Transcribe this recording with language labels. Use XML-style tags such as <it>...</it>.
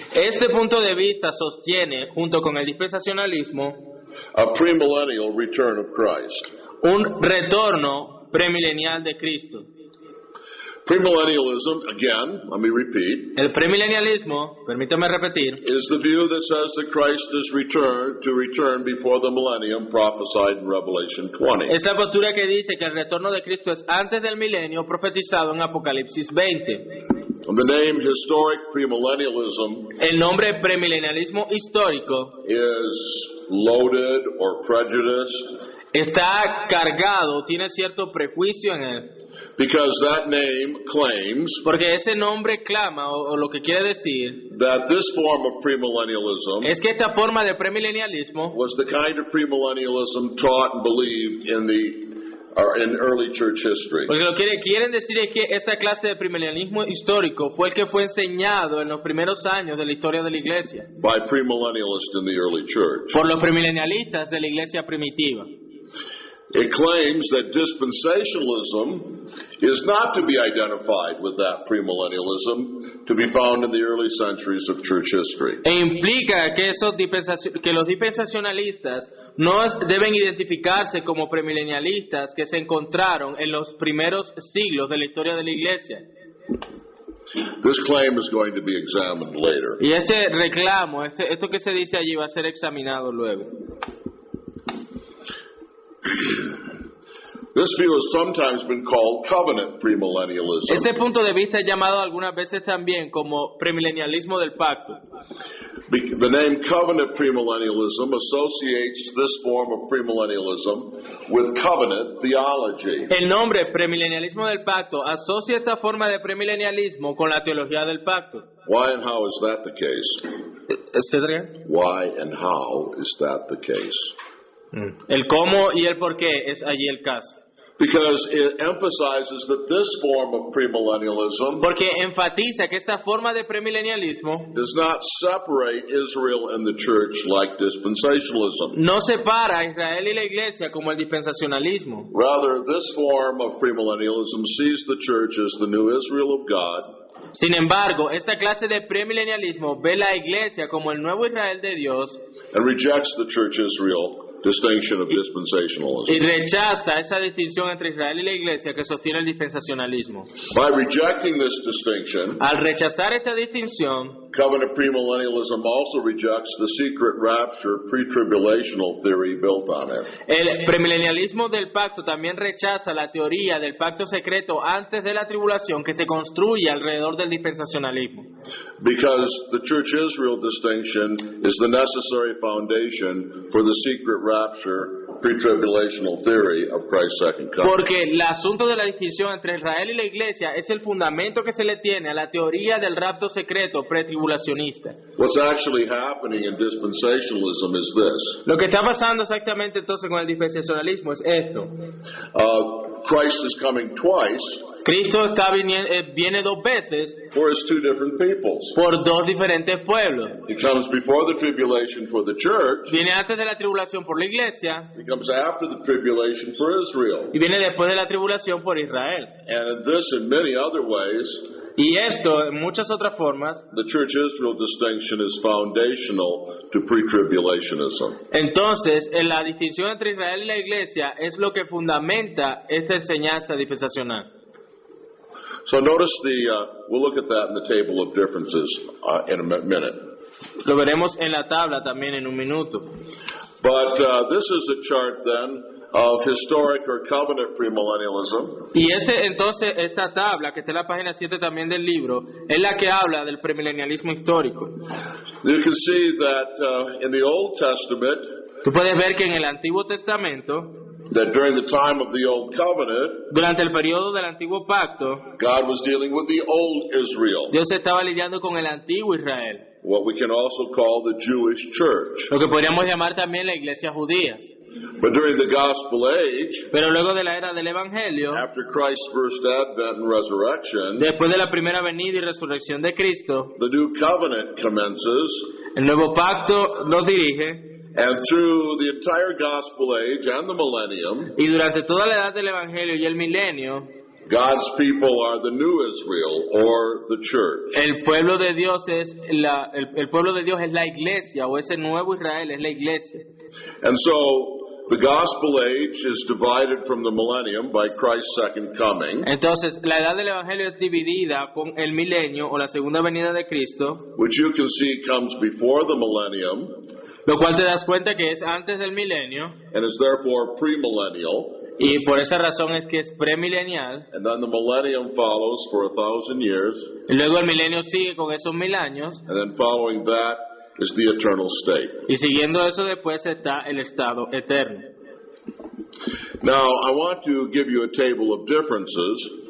<es>Este punto de vista sostiene, junto con el dispensacionalismo,</es> <en>a premillennial return of Christ.</en> <es>un retorno premilenial de Cristo.</es> <en>Premillennialism, again, let me repeat,</en> <es>El premilenialismo, permítame repetir,</es> <en>is the view that says that Christ is return before the millennium prophesied in Revelation 20.</en> <es>es la postura que dice que el retorno de Cristo es antes del milenio profetizado en Apocalipsis 20.</es> <en>And the name historic premillennialism</en> <es>El nombre premilenialismo histórico</es> <en>is loaded or prejudiced</en> <es>está cargado, tiene cierto prejuicio en él,</es> <en>because that name claims</en> <es>porque ese nombre clama o lo que quiere decir</es> <en>that this form of premillennialism</en> <es>es que esta forma de premilenialismo</es> <en>was the kind of premillennialism taught and believed in early church history.</en> <es>porque lo que quieren decir es que esta clase de premilenialismo histórico fue el que fue enseñado en los primeros años de la historia de la iglesia</es> <en>By premillennialists in the early church.</en> <es>por los premilenialistas de la iglesia primitiva.</es> <en>It claims that dispensationalism is not to be identified with that premillennialism to be found in the early centuries of church history.</en> <es>E implica que, que los dispensacionalistas no deben identificarse como premilenialistas que se encontraron en los primeros siglos de la historia de la iglesia.</es> <en>This claim is going to be examined later.</en> <es>Y este reclamo, esto que se dice allí va a ser examinado luego.</es> <en>This view has sometimes been called covenant premillennialism.</en> <es>Este punto de vista es llamado algunas veces también como premilenialismo del pacto.</es> <en>The name covenant premillennialism associates this form of premillennialism with covenant theology.</en> <es>El nombre premilenialismo del pacto asocia esta forma de premilenialismo con la teología del pacto.</es> <en>Why and how is that the case? Why and how is that the case?</en> <es>El cómo y el por qué es allí el caso.</es> <en>Because it emphasizes that this form of premillennialism</en> <es>Porque enfatiza que esta forma de premilenialismo</es> <en>does not separate Israel and the church like dispensationalism.</en> <es>no separa a Israel y la iglesia como el dispensacionalismo.</es> <en>Rather, this form of premillennialism sees the church as the new Israel of God.</en> <es>Sin embargo, esta clase de premilenialismo ve la iglesia como el nuevo Israel de Dios</es> <en>And rejects the church Israel distinction of dispensationalism.</en> <es>y rechaza esa distinción entre Israel y la iglesia que sostiene el dispensacionalismo.</es> <en>By rejecting this distinction,</en> <es>Al rechazar esta distinción,</es> <en>covenant premillennialism also rejects the secret rapture pre-tribulational theory built on it.</en> <es>el premilenialismo del pacto también rechaza la teoría del pacto secreto antes de la tribulación que se construye alrededor del dispensacionalismo.</es> <en>Because the church Israel distinction is the necessary foundation for the secret rapture pre-tribulational theory of Christ's second coming.</en> <es>Porque el asunto de la distinción entre Israel y la iglesia es el fundamento que se le tiene a la teoría del rapto secreto pretribulacionista.</es> <en>What's actually happening in dispensationalism is this.</en> <es>Lo que está pasando exactamente entonces con el dispensacionalismo es esto.</es> <en>Christ is coming twice</en> <es>Cristo viene dos veces</es> <en>for his two different peoples.</en> <es>por dos diferentes pueblos.</es> <en>He comes before the tribulation for the church.</en> <es>Viene antes de la tribulación por la iglesia</es> <en>He comes after the tribulation for Israel.</en> <es>y viene después de la tribulación por Israel.</es> <en>And in this and many other ways,</en> <es>Y esto, en muchas otras formas,</es> <en>the church Israel distinction is foundational to pre-tribulationism.</en> <es>entonces, en la distinción entre Israel y la iglesia es lo que fundamenta esta enseñanza dispensacional.</es> <en>So notice we'll look at that in the table of differences in a minute.</en> <es>Lo veremos en la tabla también en un minuto.</es> <en>But this is a chart then of historic or covenant premillennialism.</en> <es>Y entonces, esta tabla, que está en la página 7 también del libro, es la que habla del premilenialismo histórico.</es> <en>You can see that in the Old Testament,</en> <es>Tú puedes ver que en el Antiguo Testamento,</es> <en>that during the time of the Old Covenant,</en> <es>durante el periodo del Antiguo Pacto,</es> <en>God was dealing with the old Israel,</en> <es>Dios estaba lidiando con el Antiguo Israel,</es> <en>what we can also call the Jewish church.</en> <es>lo que podríamos llamar también la iglesia judía.</es> <en>But during the gospel age,</en> <es>Pero luego de la era del Evangelio,</es> <en>after Christ's first advent and resurrection,</en> <es>después de la primera venida y resurrección de Cristo,</es> <en>the new covenant commences,</en> <es>el nuevo pacto nos dirige,</es> <en>and through the entire gospel age and the millennium,</en> <es>y durante toda la edad del Evangelio y el milenio,</es> <en>God's people are the new Israel, or the church.</en> <es>el pueblo de Dios es el pueblo de Dios es la iglesia, o ese nuevo Israel es la iglesia.</es> <en>And so, the gospel age is divided from the millennium by Christ's second coming,</en> <es>Entonces, la edad del Evangelio es dividida con el milenio o la segunda venida de Cristo,</es> <en>which you can see comes before the millennium,</en> <es>lo cual te das cuenta que es antes del milenio,</es> <en>and is therefore premillennial,</en> <es>y por esa razón es que es premilenial,</es> <en>and then the millennium follows for 1,000 years,</en> <es>y luego el milenio sigue con esos 1000 años,</es> <en>and then following that is the eternal state.</en> <es>y siguiendo eso después está el estado eterno.</es> <en>Now, I want to give you a table of differences</en>